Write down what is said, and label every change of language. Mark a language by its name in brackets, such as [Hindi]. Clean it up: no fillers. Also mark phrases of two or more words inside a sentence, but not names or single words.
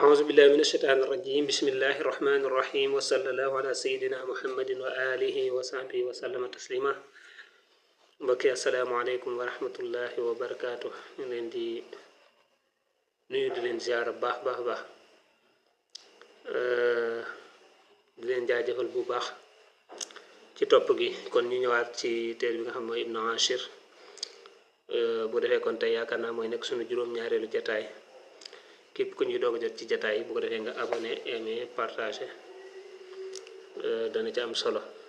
[Arabic] بالله من الشيطان الرجيم بسم الله الرحمن الرحيم وصلى الله على سيدنا محمد وآله وصحبه وسلم تسليما mbokki السلام عليكم ورحمة الله وبركاته [Wolof] ñu leen di nuyu di leen ziar baax baax [Arabic] baax [Wolof] di leen jaajëfal bu baax ci topp gi kon ñu ñëwaat ci téere bi nga xam mooy Ibnu Ashir bu defee kon tey yaakaar naa mooy nekk suñu juróom-ñaareelu jataay képp ku ñuy doog a jot ci jataay bu ko defee nga [French] abonné aimé partagé [Wolof] dana ci am solo